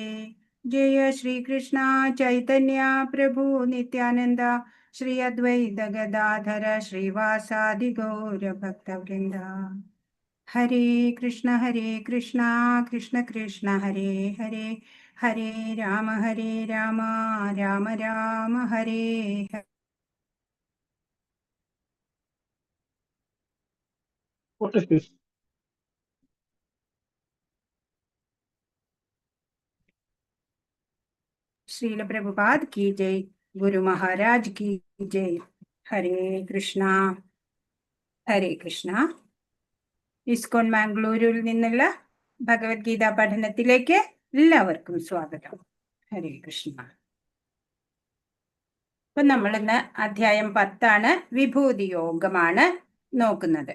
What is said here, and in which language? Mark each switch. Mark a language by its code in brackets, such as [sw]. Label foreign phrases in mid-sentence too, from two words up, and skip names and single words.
[sa] ജയ ശ്രീകൃഷ്ണ ചൈതന്യ പ്രഭു നിത്യാനന്ദ ശ്രീ അദ്വൈത ഗദാധര ശ്രീവാസാദി ഗൗരഭക്തവൃന്ദ. ഹരേ കൃഷ്ണ കൃഷ്ണ കൃഷ്ണ ഹരേ ഹരേ ഹരേ രാമ രാമ രാമ ഹരേ ഹരേ. [hi] श्रील प्रभुपाद की जय. गुरु महाराज की जय. हरे कृष्णा ഹരേ കൃഷ്ണ. [ml] ഇസ്കോൺ മാംഗ്ലൂരിൽ നിന്നുള്ള ഭഗവത്ഗീത പഠനത്തിലേക്ക് എല്ലാവർക്കും സ്വാഗതം. ഹരേ കൃഷ്ണ. ഇപ്പൊ നമ്മളിന്ന് അധ്യായം 10 വിഭൂതി യോഗമാണ് നോക്കുന്നത്.